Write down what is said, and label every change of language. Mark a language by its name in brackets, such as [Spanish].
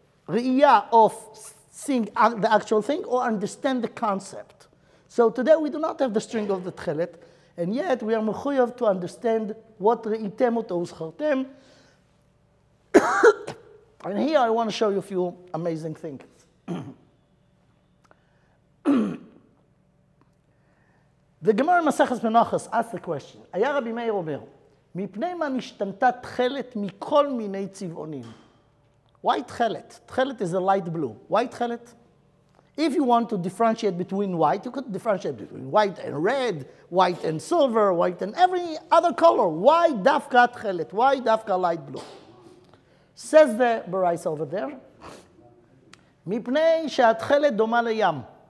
[English] Re'iyah of seeing the actual thing or understand the concept. So today we do not have the string of the tchelet, and yet we are mechuyav to understand what [Hebrew] re'item oto uschartem. [English] And here I want to show you a few amazing things. The Gemara Maseches Menachos asks the question, [Hebrew] היה רבי מאיר אומר, מפני מה נשתנתה תכלת מכל מיני צבעונים? [English] Why tchelet? Tchelet is a light blue. Why tchelet? If you want to differentiate between white, you could differentiate between white and red, white and silver, white and every other color. Why dafka tchelet? Why dafka light blue? Says the Barais over there, [Hebrew] מפני שהתכלת דומה לים.